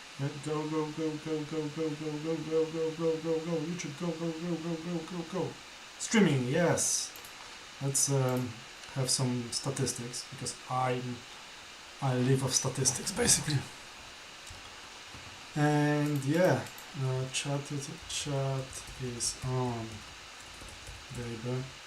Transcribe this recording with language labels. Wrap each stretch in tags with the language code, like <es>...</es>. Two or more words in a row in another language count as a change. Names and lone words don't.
<en>Go, go, go, go, go, go, go, go, go, go, go, go, go. YouTube, go, go, go, go, go, go, go. Streaming, yes. Let's have some statistics because I live off statistics basically. And yeah, chat is on, baby.</en>